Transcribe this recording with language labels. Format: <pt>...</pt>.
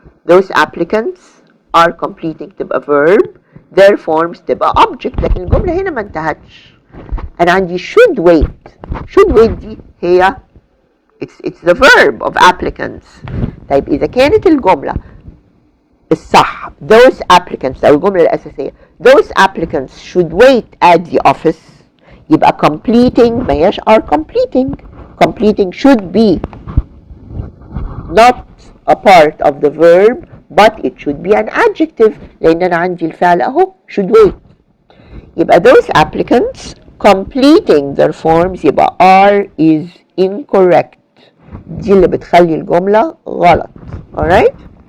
<en>Those applicants are completing</en> <ar>تبقى</ar> <en>verb, their forms تبقى object.</en> <ar>لكن الجملة هنا ما انتهتش. أنا عندي</ar> <en>should wait</en> <ar>دي هي</ar> <en>it's the verb of applicants.</en> <ar>طيب, إذا كانت الجملة الصح</ar> <en>those applicants</en> <ar>أو الجملة الأساسية</ar> <en>those applicants should wait at the office يبقى completing</en> <ar>ما هياش</ar> <en>are completing should be not a part of the verb but it should be an adjective</en> <ar>لأن أنا عندي الفعل أهو</ar> <en>should wait يبقى those applicants completing their forms يبقى are is incorrect</en> <ar>دي اللي بتخلي الجملة غلط</ar> <en>alright</en>